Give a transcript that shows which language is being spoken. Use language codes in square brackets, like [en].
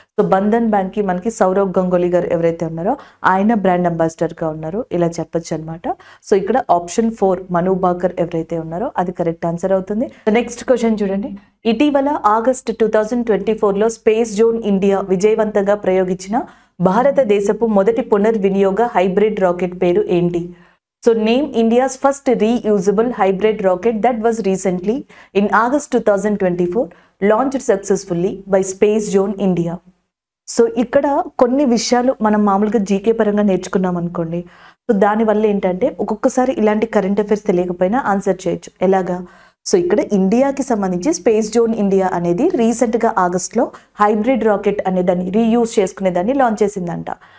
[te] So Bandhan బ్యాంక్కి మనకి సౌరవ్ గంగోలీ గారు ఎవరైతే ఉన్నారో ఆయన బ్రాండ్ అంబాసిడర్గా ఉన్నారు. ఇలా చెప్పొచ్చు అనమాట. సో ఇక్కడ ఆప్షన్ 4 మను బాకర్ ఎవరైతే ఉన్నారో అది కరెక్ట్ ఆన్సర్ అవుతుంది. నెక్స్ట్ క్వశ్చన్ చూడండి. ఇటీవల ఆగస్ట్ 2024లో స్పేస్ జోన్ ఇండియా విజయవంతంగా ప్రయోగించిన భారతదేశపు మొదటి పునర్వినియోగ హైబ్రిడ్ రాకెట్ పేరు ఏంటి? [en] So name India's first reusable hybrid rocket that was recently in August 2024 launched successfully by Space Zone India. [te] So ఇక్కడ కొన్ని విషయాలు మనం మామూలుగా జీకే పరంగా నేర్చుకున్నాం అనుకోండి. సో దానివల్ల ఏంటంటే ఒక్కొక్కసారి ఇలాంటి కరెంట్ అఫైర్స్ తెలియకపోయినా ఆన్సర్ చేయొచ్చు. ఎలాగా? సో ఇక్కడ ఇండియాకి సంబంధించి స్పేస్ జోన్ ఇండియా అనేది రీసెంట్గా ఆగస్ట్లో హైబ్రిడ్ రాకెట్ అనే దాన్ని రీయూజ్ చేసుకునేదాన్ని లాంచ్ చేసిందంట.